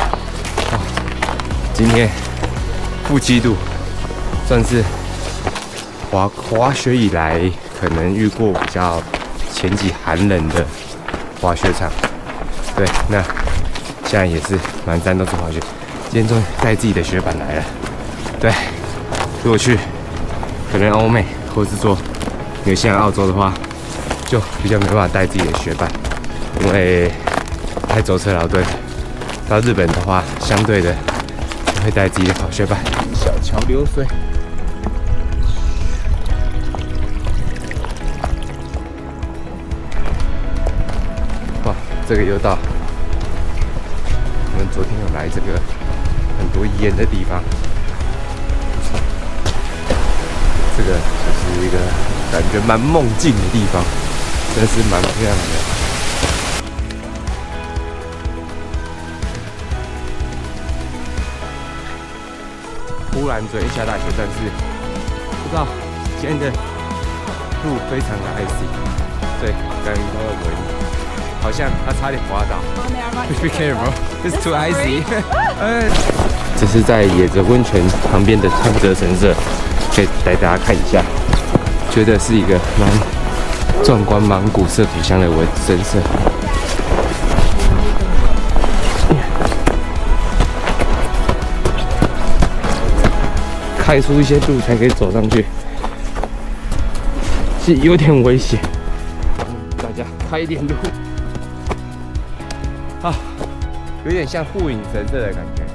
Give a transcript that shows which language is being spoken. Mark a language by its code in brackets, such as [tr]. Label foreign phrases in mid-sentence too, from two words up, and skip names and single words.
[zh] 哦，今天-7度，算是滑雪以來可能遇過比較前期寒冷的滑雪場。對，那現在也是滿山都是滑雪。今天終於帶自己的雪板來了。對，如果去可能歐美或是說紐西蘭、澳洲的話，就比較沒辦法帶自己的雪板，因為太舟車勞頓。到日本的話，相對的就會帶自己的跑雪板。小橋流水，哇，這個又到我們昨天有來這個很多煙的地方，這個就是一個感覺蠻夢境的地方，真是蠻漂亮的。忽然昨天下大雪，但是不知道今天的路非常的 icy， 对，刚刚遇到了鬼，好像他差點滑倒。 [en] Be careful, it's too icy. [zh] 這是在野澤溫泉旁邊的湯澤神社，可以帶大家看一下，覺得是一個蠻壯觀、蠻古色古香的神社。開出一些路才可以走上去，是有點危險，大家開一點路啊，有點像護影神社的感覺。